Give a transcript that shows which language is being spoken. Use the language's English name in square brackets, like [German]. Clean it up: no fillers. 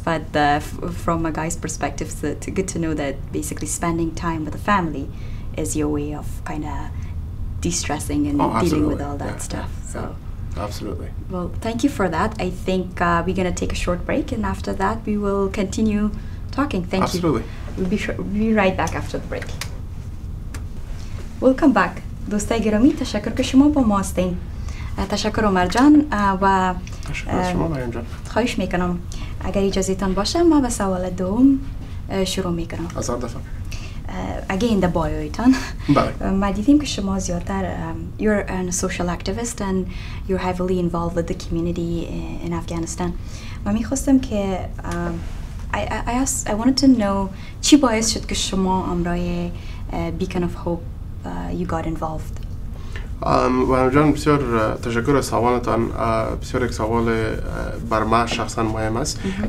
[English] But from a guy's perspective, it's good to know that basically spending time with the family is your way of kind of de-stressing and dealing with all that stuff. So absolutely. Well, thank you for that. I think we're going to take a short break, and after that we will continue talking. Thank absolutely. you. We'll be right back after the break. Welcome back. [Persian] دوستای گرامی، تشکر که شما با ما هستین. تشکر عمر جان و تشکر از شما مریم جان. خواهش میکنم اگر اجازهتان باشه ما به سوال دوم شروع میکنم. هزار دفعه. [English] again [Persian] در بایویتان بله. ما دیدیم که شما زیادتر [English] you're a social activist and you're heavily involved with the community in Afghanistan. [Persian] من میخواستم که [English] I wanted to know [Persian] چی باعث شد که شما امرای Beacon of Hope [English] you got involved. [Persian] و جان بسیار تشکر از سوالتان. بسیار یک سوال بر من شخصا مهم است.